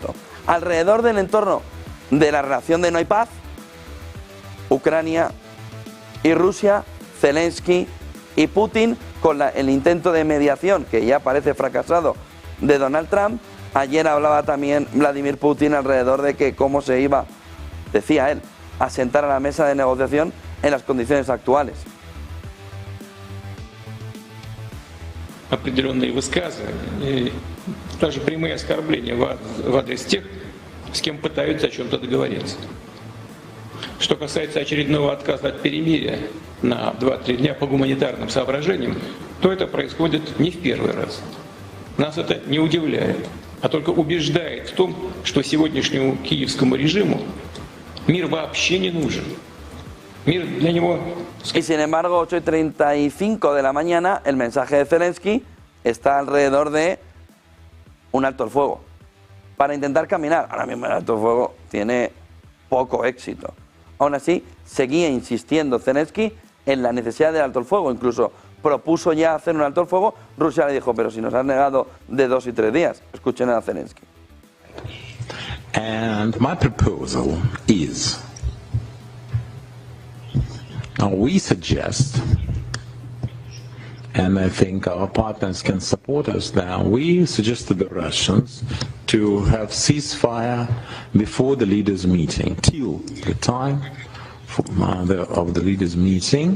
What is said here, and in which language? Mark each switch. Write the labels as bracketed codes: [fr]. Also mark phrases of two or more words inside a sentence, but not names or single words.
[es] Alrededor del entorno de la relación de no hay paz, Ucrania y Rusia, Zelensky y Putin, con el intento de mediación que ya parece fracasado de Donald Trump. Ayer hablaba también Vladimir Putin alrededor de que cómo se iba, decía él, a sentar a la mesa de negociación en las condiciones actuales. [ru] Определенные высказывания, даже прямые оскорбления в адрес тех, с кем пытаются о чем-то договориться. Что касается очередного отказа от перемирия на 2-3 дня по гуманитарным соображениям, то это происходит не в первый раз. Нас это не удивляет. а только убеждает в том, что сегодняшнему киевскому режиму мир вообще не нужен. Мир для него... [es] Y sin embargo, 8:35 de la mañana, el mensaje de Zelensky está alrededor de un alto el fuego. Para intentar caminar, ahora mismo el alto el fuego tiene poco éxito. Aún así, seguía insistiendo Zelensky en la necesidad del alto el fuego. Incluso propuso ya hacer un alto el fuego. Rusia le dijo, pero si nos has negado de 2 y 3 días. Escuchen a Zelensky. [en] And my proposal is, we suggest, and I think our partners can support us now, we suggest to the Russians to have ceasefire before the leaders' meeting, till the time of the leaders' meeting.